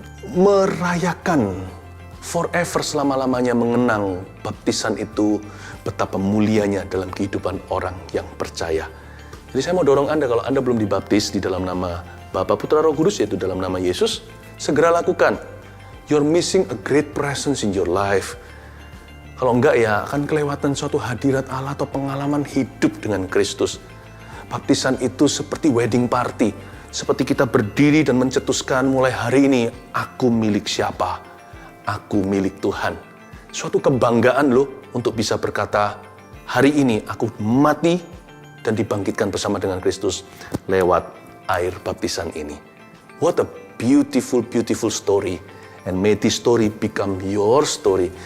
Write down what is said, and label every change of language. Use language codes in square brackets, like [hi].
[id] Merayakan forever, selama-lamanya mengenang baptisan itu, betapa mulianya dalam kehidupan orang yang percaya. Jadi saya mau dorong Anda, kalau Anda belum dibaptis di dalam nama Bapa, Putra, Roh Kudus, yaitu dalam nama Yesus, segera lakukan. [en] You're missing a great presence in your life. [id] Kalau enggak ya, akan kelewatan suatu hadirat Allah atau pengalaman hidup dengan Kristus. Baptisan itu seperti wedding party. Seperti kita berdiri dan mencetuskan mulai hari ini, aku milik siapa? Aku milik Tuhan. Suatu kebanggaan loh untuk bisa berkata, hari ini aku mati dan dibangkitkan bersama dengan Kristus lewat air baptisan ini. [en] What a beautiful, beautiful story. And may this story become your story.